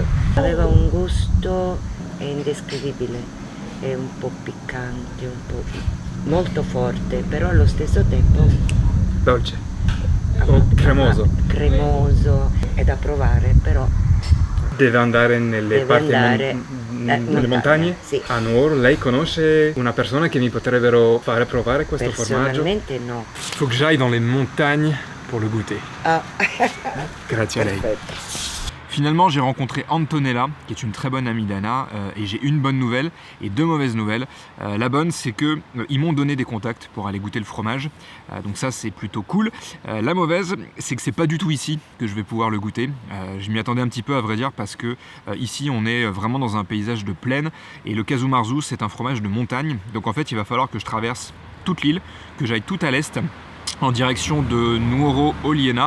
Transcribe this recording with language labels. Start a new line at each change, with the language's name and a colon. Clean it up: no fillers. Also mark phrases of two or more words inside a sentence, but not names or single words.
Italian: Aveva un gusto indescrivibile, è un po' piccante, un po' molto forte, però allo stesso tempo Dolce. Cremoso. Cremoso, è da provare, però Deve andare nelle parti nelle montagne? Sì. A Nuoro. Lei conosce una persona che mi potrebbero fare provare questo formaggio? Personalmente no.
French: Faut que j'aille dans les montagnes pour le goûter. Ah.
Italian: Grazie a lei. Perfetto.
French: Finalement, j'ai rencontré Antonella, qui est une très bonne amie d'Anna, et j'ai une bonne nouvelle et deux mauvaises nouvelles. La bonne, c'est que ils m'ont donné des contacts pour aller goûter le fromage, donc ça c'est plutôt cool. La mauvaise, c'est que c'est pas du tout ici que je vais pouvoir le goûter. Je m'y attendais un petit peu à vrai dire parce que ici on est vraiment dans un paysage de plaine et le casu marzu c'est un fromage de montagne, donc en fait il va falloir que je traverse toute l'île, que j'aille tout à l'est, en direction de Nuoro Oliena.